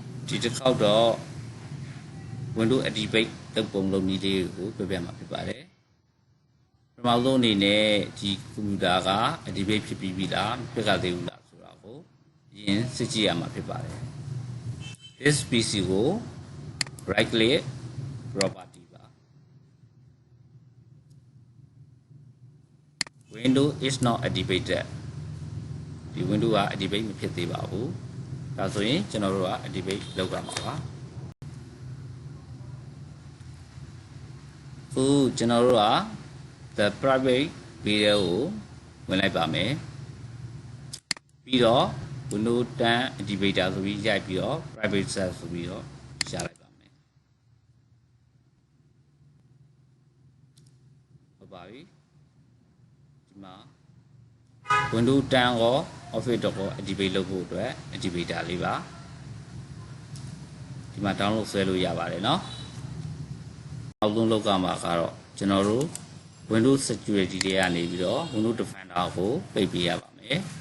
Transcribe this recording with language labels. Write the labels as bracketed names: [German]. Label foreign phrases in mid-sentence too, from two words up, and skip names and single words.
[Burmese] ဒီတစ်ခေါက်တော့ Windows Activate လုပ်ပုံလုပ်နည်းလေးကိုပြပြမှာဖြစ်ပါတယ်ပထမဆုံးအနေနဲ့ဒီကွန်ပျူတာက Activate ဖြစ်ပြီးပြီလားမဖြစ်သေးဘူးလားဆိုတာကိုအရင်စစ်ကြည့်ရမှာဖြစ်ပါတယ် This PC ကို [English] right click property [Burmese] ပါ [English] Windows is not activated [Burmese] ဒီ Windows က activate မဖြစ်သေးပါဘူးဒါဆိုရင်ကျွန်တော်တို့က activate လုပ်ရမှာပါခုကျွန်တော်တို့က [English] the private video [Burmese] ကိုဝင်လိုက်ပါမယ်ပြီးတော့ Windows 10 activator ဆိုပြီးရိုက်ပြီးတော့ [English] private set [Burmese] ဆိုပြီးတော့ရှာလိုက်ပါမယ် ဟုတ်ပါပြီဒီမှာ Windows 10ကို Office တော့ကို activate လုပ်ဖို့အတွက် activator လေးပါဒီမှာ download ဆွဲလို့ရပါတယ်เนาะအောက်ဆုံးလောက်ကမှာကတော့ကျွန်တော်တို့ Windows Security တွေကနေပြီးတော့ Windows Defender ကိုပိတ်ပေးရပါမယ်